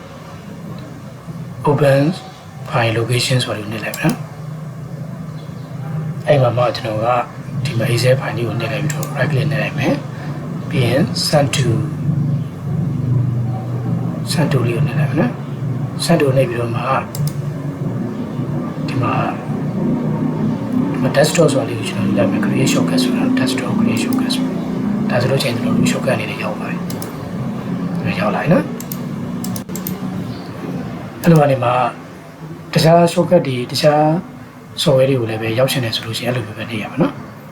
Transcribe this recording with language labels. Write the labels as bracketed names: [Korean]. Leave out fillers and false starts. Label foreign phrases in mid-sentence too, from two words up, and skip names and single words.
[English] open file location [Burmese] ဆိုပြီးနှိပ်လိုက်မယ်နော်အဲ့မှာကျွန်တော်ကဒီမှာ [English] Excel file [Burmese] လေးကိုနှိပ်လိုက်ပြီးတော့ [English] right click [Burmese] နှိပ်လိုက်မယ်ပြီးရင် [English] send to [Burmese] လေးကိုနှိပ်လိုက်မယ်နော် [English] send to [Burmese] နှိပ်ပြီးတော့မှဒီမှာ desktop ဆိုလေးကိုကျွန်တော်လက်မယ် [English] create shortcut [Burmese] ဆိုတာ [English] desktop create shortcut [Burmese] ဒါဆိုလို့ချင်းကျွန်တော်တို့ shortcut အနေနဲ့ရောက်ပါတယ်ဒါရောက်လာနော် အဲ့လိုကနေမှာတခြား shortcut တွေတခြား software တွေကိုလည်းပဲရောက်ချင်တယ်ဆိုလို့ရှိရင်အဲ့လိုပဲနေရမှာနော်